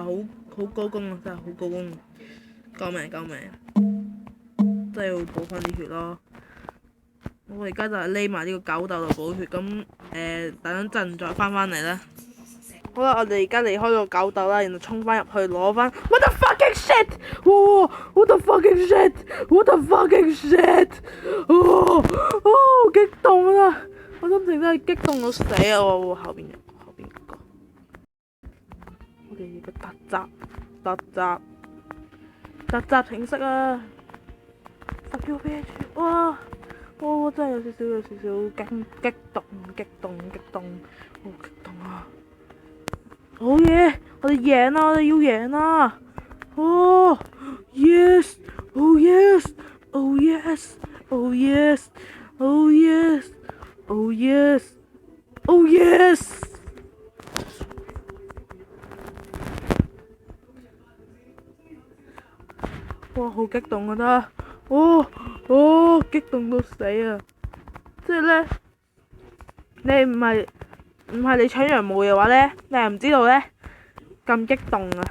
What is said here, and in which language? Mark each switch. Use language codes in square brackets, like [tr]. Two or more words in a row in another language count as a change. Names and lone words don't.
[yue] 好高攻啊！真係好高攻，救命救命！真係要補翻啲血咯。我而家就係匿埋呢個狗竇度補血，咁等陣再翻嚟啦。好啦，我哋而家離開個狗竇啦，然後衝翻入去攞翻。 [en] What the fucking shit！哇 ！What the fucking shit！What the fucking shit！ [yue] 好激動啊！我心情真係激動到死啊！後邊嗰個，我哋嘅突襲程式啊！10 UP， 哇！我真係有少少激動，好激動啊！好嘢！我哋贏啦！我哋要贏啦！ [en] 哦 ，yes！ Oh yes! Oh yes! Oh yes! Oh yes! Oh yes! Oh yes! [yue] 哇，好激動啊！得，激動到死啊！即係咧，你唔係你搶羊毛嘅話咧，你係唔知道咧咁激動啊！